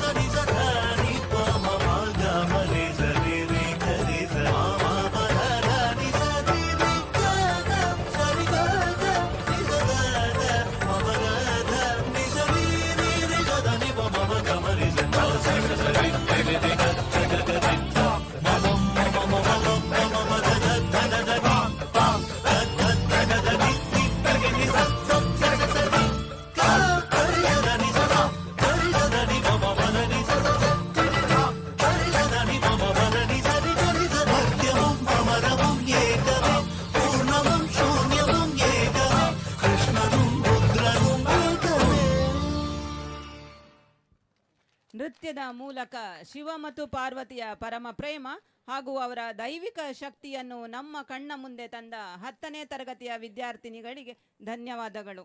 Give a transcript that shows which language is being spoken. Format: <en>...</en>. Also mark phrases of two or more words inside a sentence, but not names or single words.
<sa>ನಿಸರ ನಿ ಪಮ ಮಗ ಮರಿ ಸರಿ ರಿ ಕರಿಸ ಮಮ ಪರ ನಿಸರಿ ರಿ ಕಗ ಸರಿ ಕಗ ನಿಸದ ಮಮ ಗದ ನಿಸರಿ ರಿ ರಿ ಗದ ನಿ ಪಮ ಮಗ ಮರಿ ಸರಿ ಸರಿ ಸರಿ ರಿ ಗ ಗ ಗ ರಿ ಮಮ ಮಮ ಮಮ ಮಮ ಮಮ ದ ದ ದ ದ ಪ ದ ದ ದ ದ ನಿ ನಿ ಗ ನಿ ಸ ಸ ಸ ಸ ಕ ಕರಿ ದ ನಿ ಸ ಸ ಕರಿ ದ ನಿ ಮಮ ಮನ ನಿ ಸ ಸ ಕರಿ ದ ನಿ ಮಮ ಮನ ನಿ ಸ ರಿ ರಿ ಸ ಸತ್ಯಂ ಅಮರಂ ಏಕವೇ ಪೂರ್ಣಮಂ ಶೂನ್ಯಮಂ ಏಕವೇ ಕೃಷ್ಣನಂ ರುದ್ರನಂ ಏಕವೇ.</sa> <kn>ನೃತ್ಯದ ಮೂಲಕ ಶಿವ ಮತ್ತು ಪಾರ್ವತಿಯ ಪರಮ ಪ್ರೇಮ ಹಾಗೂ ಅವರ ದೈವಿಕ ಶಕ್ತಿಯನ್ನು ನಮ್ಮ ಕಣ್ಣ ಮುಂದೆ ತಂದ 10ನೇ ತರಗತಿಯ ವಿದ್ಯಾರ್ಥಿನಿಗಳಿಗೆ ಧನ್ಯವಾದಗಳು.</kn>